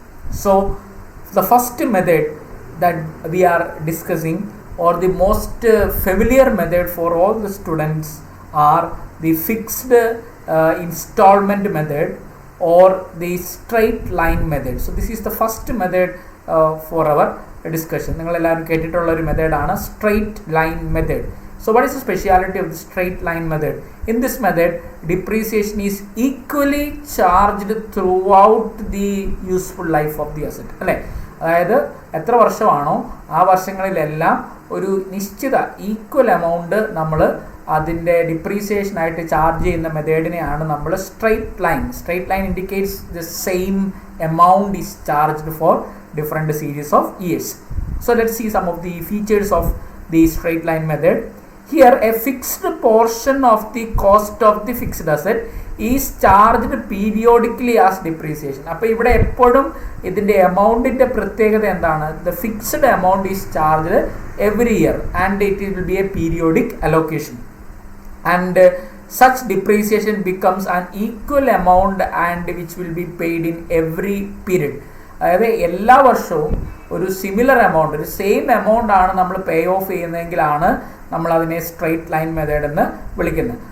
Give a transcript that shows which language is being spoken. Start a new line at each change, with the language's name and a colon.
English: So the first method that we are discussing, or the most familiar method for all the students, are the fixed installment method or the straight line method. So this is the first method for our discussion.
Malayalam: നിങ്ങൾ എല്ലാവരും കേട്ടിട്ടുള്ള ഒരു മെത്തേഡാണ് straight line method.
English: So what is the speciality of the straight line method? In this method, depreciation is equally charged throughout the useful life of the asset.
Malayalam: അല്ലേ? അതായത് എത്ര വർഷമാണോ ആ വർഷങ്ങളിലെല്ലാം ഒരു നിശ്ചിത ഈക്വൽ എമൗണ്ട് നമ്മൾ അതിൻ്റെ ഡിപ്രീസിയേഷനായിട്ട് ചാർജ് ചെയ്യുന്ന മെത്തേഡിനെയാണ് നമ്മൾ
English: Straight line indicates the same amount is charged for different series of years. So let's see some of the features of the straight line method. Here a fixed portion of the cost of the fixed asset is charged periodically as depreciation.
Malayalam: അപ്പോൾ ഇവിടെ എപ്പോഴും ഇതിൻ്റെ എമൗണ്ടിൻ്റെ പ്രത്യേകത എന്താണ്?
English: The fixed amount is charged every year and it will be a periodic allocation. And such depreciation becomes an equal amount and which will be paid in every period.
Malayalam: അതായത് എല്ലാ വർഷവും ഒരു സിമിലർ എമൗണ്ട്, ഒരു same amount ആണ് നമ്മൾ പേ of ചെയ്യുന്നതെങ്കിലാണ് നമ്മൾ അതിനെ straight line method എന്ന് വിളിക്കുന്നത്.